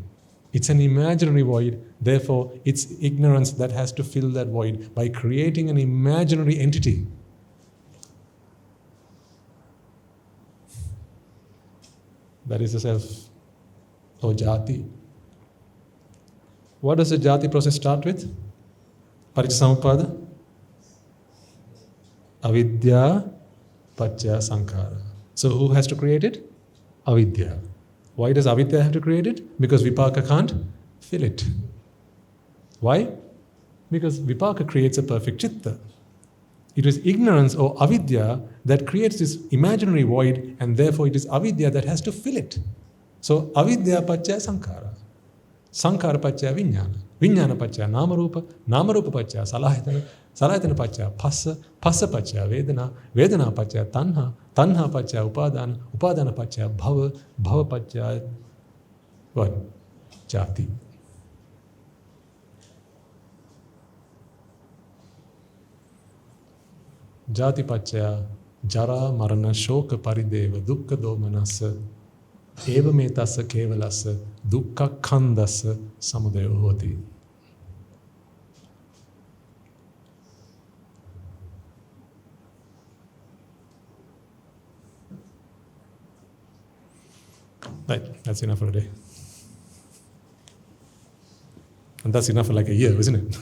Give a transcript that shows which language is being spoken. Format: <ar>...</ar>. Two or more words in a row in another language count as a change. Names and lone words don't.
<en>It's an imaginary void, therefore it's ignorance that has to fill that void by creating an imaginary entity. That is the self, or Játhi. What does the Játhi process start with? Paticcasamuppada?</en> <pi>Avidya, paccaya sankhara.</pi> <en>So who has to create it? Avidya. Why does avidya have to create it? Because vipaka can't fill it. Why? Because vipaka creates a perfect citta. It is ignorance or avidya that creates this imaginary void, and therefore it is avidya that has to fill it.</en> <pi>So avidya paccaya sankhara. Sankhara paccaya vijnana. Vijnana paccaya namarupa. Namarupa paccaya salāyatana. Salāyatana paccaya phassa. Phassa paccaya vedana. Vedana paccaya tanha. Tanha paccaya upadana. Upadana paccaya bhava. Bhava paccaya what? Játhi. Játi paccaya jara marana shoka parideva dukkha domanassa eva metassa kevalassa dukkha khandassa samudayo hoti.</pi> <en>Right, that's enough for a day. And that's enough for like a year, isn't it?</en>